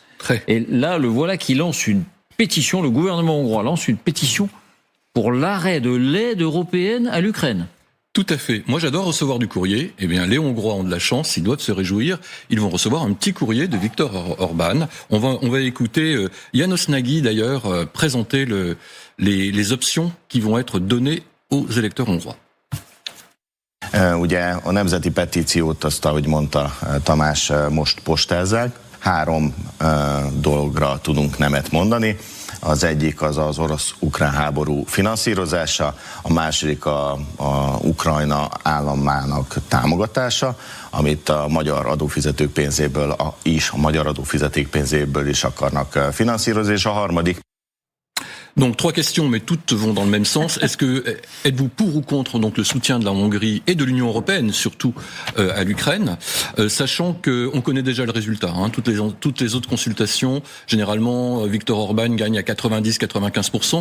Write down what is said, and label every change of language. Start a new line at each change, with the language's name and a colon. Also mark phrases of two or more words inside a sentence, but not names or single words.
French: Et là, le voilà qui lance une pétition, le gouvernement hongrois lance une pétition pour l'arrêt de l'aide européenne à l'Ukraine. Tout à fait. Moi, j'adore recevoir du courrier. Eh bien, les Hongrois ont de la chance, ils doivent se réjouir. Ils vont recevoir un petit courrier de Viktor Orban. On va écouter János Nagy, d'ailleurs, présenter les options qui vont être données aux électeurs hongrois.
Hungarian: Ugye a nemzeti petíciót, azt, ahogy mondta Tamás, most postázzák. 3 dologra tudunk nemet mondani. Az egyik az orosz-ukrán háború finanszírozása, a második a Ukrajna államának támogatása, amit a magyar adófizetők pénzéből a magyar adófizetők pénzéből is akarnak finanszírozni, és a harmadik.
French: Donc 3 questions, mais toutes vont dans le même sens. Êtes-vous pour ou contre donc le soutien de la Hongrie et de l'Union européenne, surtout à l'Ukraine, sachant que on connaît déjà le résultat. Toutes les autres consultations, généralement, Viktor Orban gagne à 90-95%.